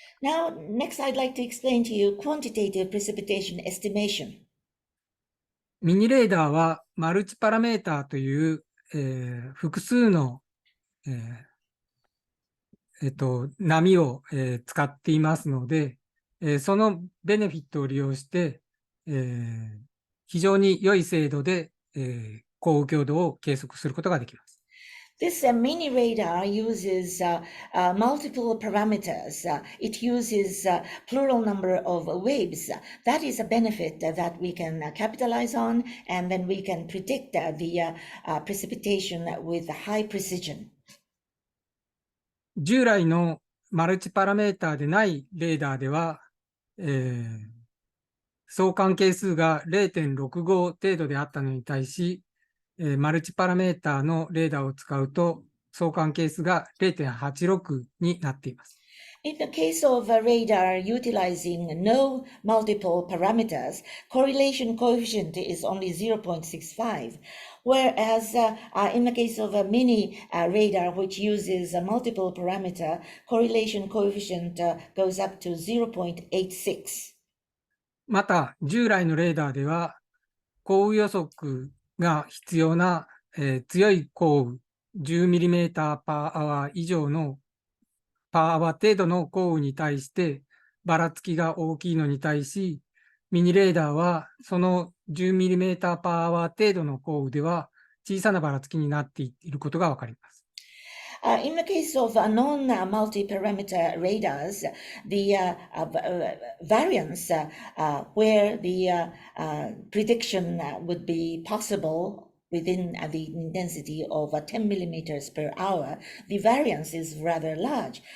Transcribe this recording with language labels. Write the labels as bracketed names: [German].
[English] Now, next I'd like to explain to you quantitative precipitation estimation. [Japanese] ミニレーダーはマルチパラメーターという、複数の、波を、使っていますので、そのベネフィットを利用して、非常に良い精度で、降雨強度を計測することができます。 [English] This mini radar uses multiple parameters. It uses plural number of waves. That is a benefit that we can capitalize on, and then we can predict the precipitation with high precision. [Japanese] 従来のマルチパラメーターでないレーダーでは、相関係数が 0.65 程度であったのに対し、マルチパラメーターのレーダーを使うと相関係数が 0.86 になっています。 [English] In the case of a radar utilizing no multiple parameters, correlation coefficient is only 0.65, whereas in the case of a mini radar which uses a multiple parameter, correlation coefficient goes up to 0.86. [Japanese] また、従来のレーダーでは降雨予測が必要な、強い降雨 10mm パーアワー以上のパーアワー程度の降雨に対してばらつきが大きいのに対し、ミニレーダーはその 10mm パーアワー程度の降雨では小さなばらつきになっていることがわかります。 [English] In the case of non-multi-parameter radars, the variance where the prediction would be possible within the intensity of 10 millimeters per hour, the variance is rather large.